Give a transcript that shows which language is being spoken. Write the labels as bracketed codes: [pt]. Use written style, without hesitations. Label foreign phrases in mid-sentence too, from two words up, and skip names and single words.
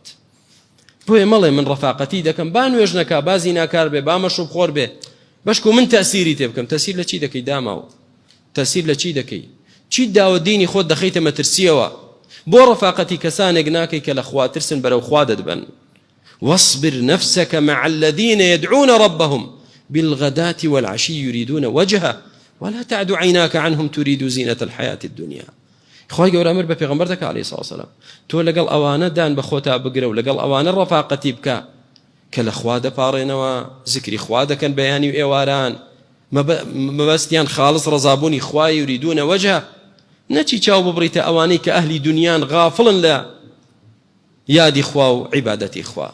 [ckb] بۆیە مەڵێ من ڕەفاقەتی دەکەم، با نوێژ نەکا، با زیناکار بێ، با مەشروب خۆر بێ، بەشکو من تەسیری تێ بکەم. تەسیر لە چی دەکەی داماوە؟ تەسیر لە چی دەکەی؟ چی داوە دینی خۆت دەخەیتە مەترسیەوە؟ بۆ ڕەفاقەتی کەسانێک ناکەی کە لە خواترسن بەرەو خوا دەدبن. [ar] واصبر نفسك مع الذين يدعون ربهم بالغداة والعشي يريدون وجهه ولا تعد عيناك عنهم تريد زينة الحياة الدنيا. [ckb] خوای گەورە ئەمر بە پێغەمبەر دەکا [ar] عەلەیهی سەڵات وسەلام، [ckb] تۆ لەگەڵ ئەوانە دان بە خۆتا بگرە و لەگەڵ ئەوانە ڕەفاقەتی بکە کە لە خوا دەپاڕێنەوە، زیکری خوا دەکەن، بەیانی و ئێواران، مەبەستیان خاڵص ڕەزابوونی خوای [ar] یوریدونە وەجهە، [ckb] نەچی چاو ببڕیتە ئەوانەی کە ئەهلی دنیان غافڵن لە یادی خوا و عیبادەتی خوا.